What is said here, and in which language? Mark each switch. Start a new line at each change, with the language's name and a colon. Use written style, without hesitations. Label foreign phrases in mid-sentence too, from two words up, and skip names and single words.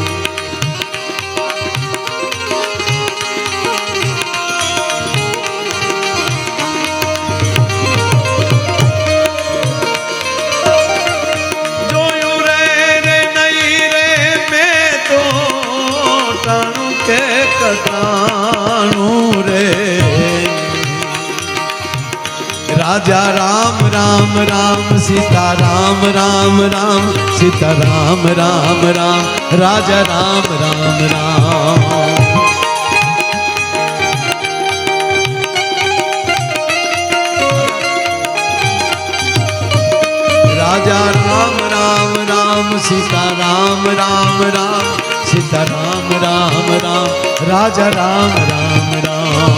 Gujarati: જોયું રે નહીં રે મેં તો ટાણું કે કટાણું રે.
Hindi: राजा राम राम राम सीता राम राम राम सीता राम राम राम राजा राम राम राम. राजा राम राम राम सीता राम राम राम सीता राम राम राम राजा राम राम राम.